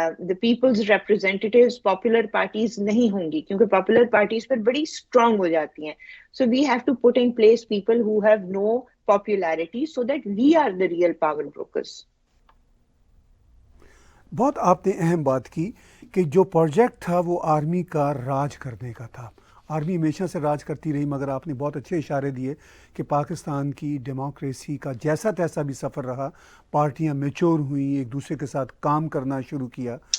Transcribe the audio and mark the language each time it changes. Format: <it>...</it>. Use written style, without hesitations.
<en>The people's representatives popular parties</en> <ur>نہیں ہوں گی کیونکہ popular parties پر بڑی strong ہو جاتی ہیں.</ur> <en>So we have to put in place people who have no popularity so that we are the real power brokers.</en> <ur>بہت آپ نے اہم بات کی کہ جو پروجیکٹ تھا وہ آرمی کا راج کرنے کا تھا. آرمی ہمیشہ سے راج کرتی رہی، مگر آپ نے بہت اچھے اشارے دیے کہ پاکستان کی ڈیموکریسی کا جیسا تیسا بھی سفر رہا، پارٹیاں میچور ہوئیں، ایک دوسرے کے ساتھ کام کرنا شروع کیا.</ur>